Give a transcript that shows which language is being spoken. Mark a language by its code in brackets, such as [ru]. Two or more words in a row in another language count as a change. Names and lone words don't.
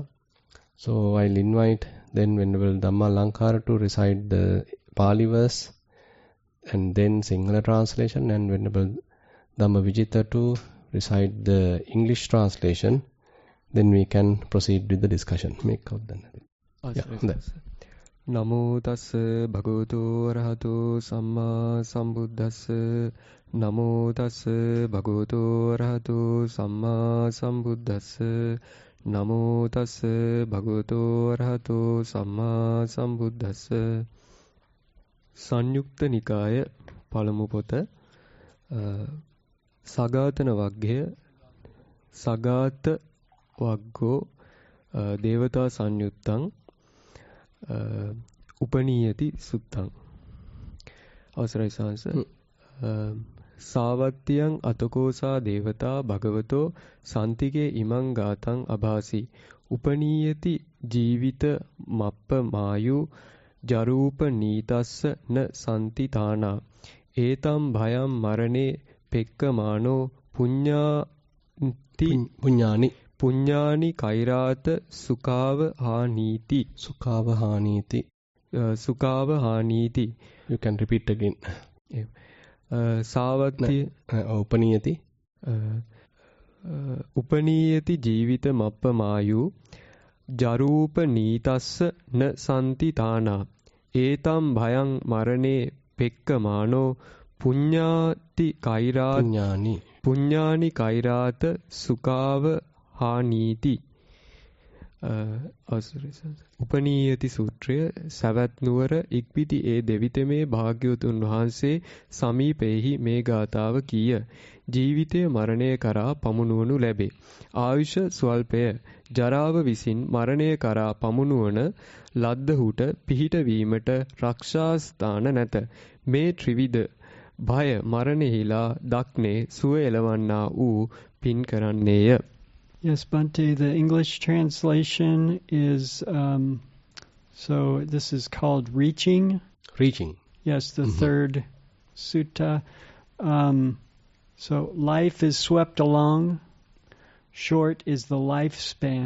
[en] So I'll invite then Venerable Dhamma Alankara to recite the Pali verse and then Sinhala translation, and Venerable Dhamma Vijita to recite the English translation. Then we can proceed with the discussion. Make out the [pi] Namo tassa bhagavato arahato samma sambuddhassa. Namo tassa bhagavato arahato samma sambuddhassa. Namo tassa bhagavato arahato samma sambuddhassa. [si] Sanyukta Nikaya පළමු පොත සගාතන වග්ගය සගාත වග්ගෝ දේවතා සංයුත්තං උපනීයති සුත්තං. අවසරයි සාංශ. [pi] සාවත්තියං අතකෝසා දේවතා භගවතෝ සන්තිගේ ඉමං ගාතං අභාසි උපනීයති ජීවිත මප්ප මායු ජරූප නීතස්ස න සන්ති තානා ඒතම් භයම් මරණේ පෙක්කමානෝ පුඤ්ඤානි කෛරාත සුඛාව හානීති සුඛාව හානීති. [en] You can repeat again. [pi] සාවත්තිය උපනීයති ජීවිත මප්ප මායු ජරූප නීතස්ස න සන්ති තානා ඒතම් භයං මරණේ පෙක්කමානෝ පුඤ්ඤානි කෛරාත සුඛාව හානීති. [si] උපනීයති සූත්‍රය සවැත් නුවර ඉක්බිති ඒ දෙවිතමේ භාග්‍යවතුන් වහන්සේ සමීපෙහි මේ ගාථාව කීය. ජීවිතය මරණය කරා පමුණුවනු ලැබේ. ආයුෂ ස්වල්පය. ජරාව විසින් මරණය කරා පමුණුවන ලද්දහුට පිහිට වීමට රක්ෂාස්ථාන නැත. මේ ත්‍රිවිධ භය මරණෙහිලා දක්නේ සුව එලවන්නා වූ පින් කරන්නේය. [en] Yes, Bhante, the English translation is, so this is called Reaching. Yes, the third sutta. So life is swept along. Short is the lifespan.